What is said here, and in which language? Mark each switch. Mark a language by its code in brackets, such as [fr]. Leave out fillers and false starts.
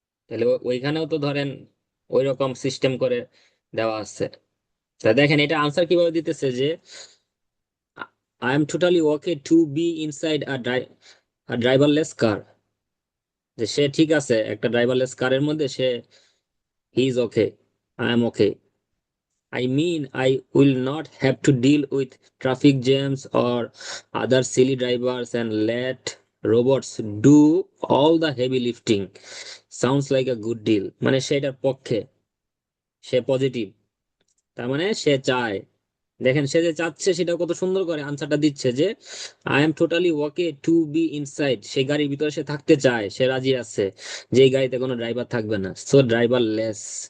[bn] তাহলে ওইখানেও তো ধরেন ওই রকম সিস্টেম করে দেওয়া আছে। তা দেখেন এটা আনসার কিভাবে দিতেছে যে [en] I am totally okay to be inside a driverless car, [bn] যে সে ঠিক আছে একটা ড্রাইভারলেস কারের মধ্যে, সে [en] He is okay, I am okay. I mean, I will not have to deal with traffic jams or other silly drivers and let robots do all the heavy lifting. Sounds like a good deal. [bn] মানে সেটার পক্ষে, সে positive, তার মানে সে চায়। দেখেন সে যে চাচ্ছে সেটা কত সুন্দর করে আনসারটা দিচ্ছে যে [en] I am totally okay to be inside, [bn] সে গাড়ির ভিতরে সে থাকতে চায়, সে রাজি আছে যে এই গাড়িতে কোনো ড্রাইভার থাকবে না, সো ড্রাইভার লেস।